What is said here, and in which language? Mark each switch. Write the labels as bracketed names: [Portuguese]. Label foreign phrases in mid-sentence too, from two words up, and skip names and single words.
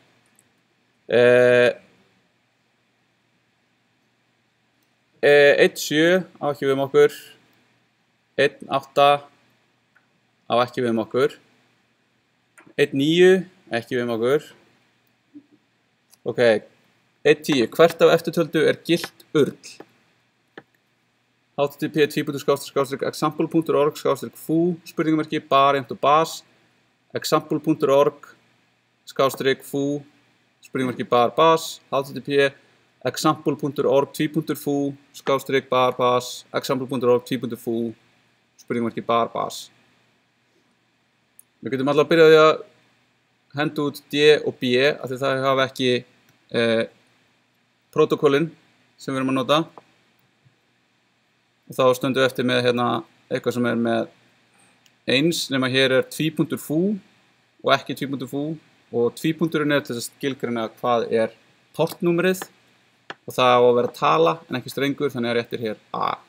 [Icelandic] 1.7 á ekki við okkur, 1.8 á ekki við okkur, 1.9 ekki við okkur. Ok, 1.10, hvert af eftirtöldu er gilt url? http://example.org/foo spurningamerki bar_bas example.org/foo spurningamerki bar_bas http://example.org/foo/bar_bas example.org/foo spurningamerki bar_bas. Við getum alltaf að byrja á því að henda út D og B af því það hafa ekki protokollin sem við erum að nota. og þá stöndum við eftir með hérna eitthvað sem með 1 nema hér tvípunktur fú og ekki tvípunktur fú og tvípunkturinn til að skilgreina hvað portnúmerið og það á að vera tala en ekki strengur, þannig að réttir hér A.